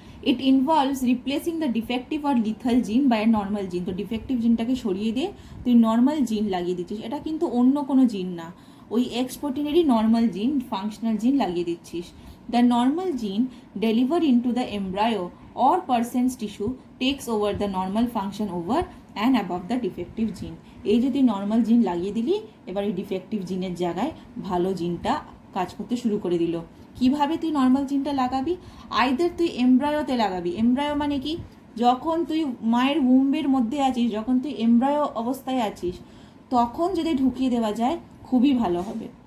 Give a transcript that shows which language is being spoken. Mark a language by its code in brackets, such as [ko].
[en] It involves replacing the defective or lethal gene by a normal gene. [bn] তো defective জিনটাকে সরিয়ে দিয়ে তুই নর্মাল জিন লাগিয়ে দিচ্ছিস। এটা কিন্তু অন্য কোনো জিন না, ওই এক্স প্রোটিনেরই নর্মাল জিন, ফাংশনাল জিন লাগিয়ে দিচ্ছিস। [en] The normal gene deliver into the embryo or person's tissue takes over the normal function over and above the defective gene। [bn] এই যে তুই নর্মাল জিন লাগিয়ে দিলি, এবার এই ডিফেক্টিভ জিনের জায়গায় ভালো জিনটা কাজ করতে শুরু করে দিল। কিভাবে তুই নর্মাল জিনটা লাগাবি? আইদার তুই এমব্রায়োতে লাগাবি। এমব্রায়ো মানে কি? যখন তুই মায়ের উম্বের মধ্যে আছিস, যখন তুই এমব্রায়ো অবস্থায় আছিস, তখন যদি ঢুকিয়ে দেওয়া যায় খুবই ভালো হবে।